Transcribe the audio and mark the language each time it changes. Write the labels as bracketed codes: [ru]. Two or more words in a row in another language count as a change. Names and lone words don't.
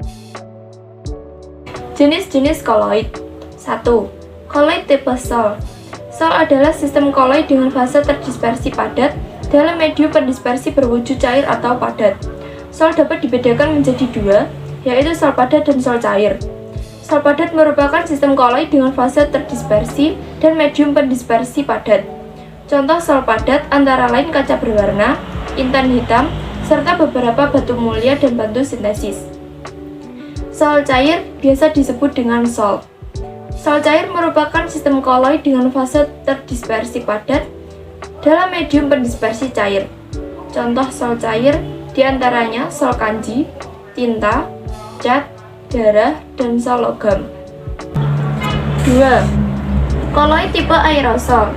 [id] Jenis-jenis koloid. 1. Koloid tipe Sol. Sol adalah sistem koloid dengan fase terdispersi padat dalam medium pendispersi berwujud cair atau padat. Sol dapat dibedakan menjadi dua, yaitu sol padat dan sol cair. Sol padat merupakan sistem koloid dengan fase terdispersi dan medium pendispersi padat. Contoh sol padat antara lain kaca berwarna, intan hitam, serta beberapa batu mulia dan batu sintesis. Sol cair biasa disebut dengan sol. Sol cair merupakan sistem koloid dengan fase terdispersi padat dalam medium pendispersi cair. Contoh sol cair diantaranya sol kanji, tinta, cat, darah, dan sol logam. 2. Koloid tipe aerosol.